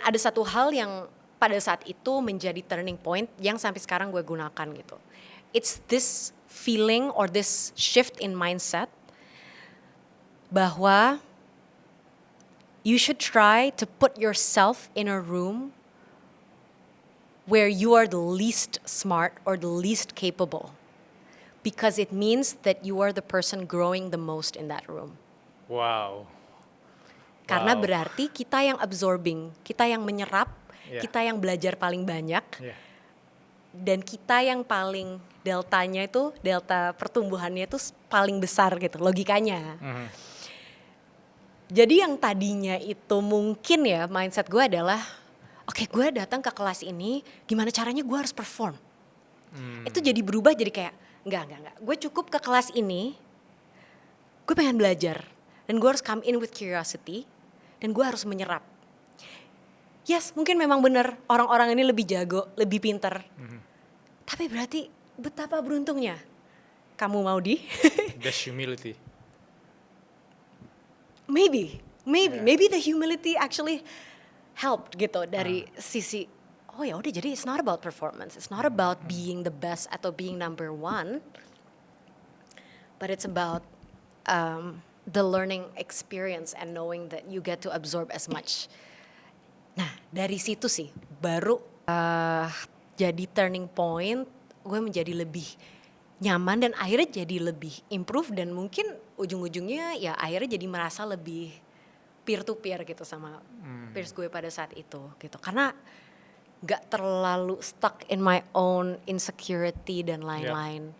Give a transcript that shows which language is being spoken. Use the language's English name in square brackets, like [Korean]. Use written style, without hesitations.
[Indonesian] ada satu hal yang pada saat itu menjadi turning point yang sampai sekarang gue gunakan gitu. [English] It's this feeling or this shift in mindset bahwa you should try to put yourself in a room where you are the least smart or the least capable. Because it means that you are the person growing the most in that room. Wow. [Indonesian] Karena [English] Wow. [Indonesian] berarti kita yang absorbing, kita yang menyerap, [English] Yeah. [Indonesian] kita yang belajar paling banyak, [English] Yeah. [Indonesian] dan kita yang paling deltanya itu, delta pertumbuhannya itu paling besar gitu, logikanya. Jadi yang tadinya itu mungkin ya mindset gue adalah, oke, gue datang ke kelas ini, gimana caranya gue harus perform. Itu jadi berubah jadi kayak, enggak. Gue cukup ke kelas ini, gue pengen belajar. Dan gue harus [English] come in with curiosity, [Indonesian] dan gue harus menyerap. Yes, mungkin memang benar orang-orang ini lebih jago, lebih pinter. Tapi berarti betapa beruntungnya kamu Maudi. [English] That's humility. Maybe Yeah. the humility actually helped [Indonesian] gitu dari sisi, oh ya udah, jadi [English] it's not about performance, it's not about being the best atau being number one, but it's about the learning experience and knowing that you get to absorb as much. [Indonesian] Nah dari situ sih baru jadi turning point, gue menjadi lebih nyaman dan akhirnya jadi lebih improve, dan mungkin ujung-ujungnya ya akhirnya jadi merasa lebih peer to peer gitu sama peers gue pada saat itu gitu, karena gak terlalu [English] stuck in my own insecurity [Indonesian] dan lain-lain.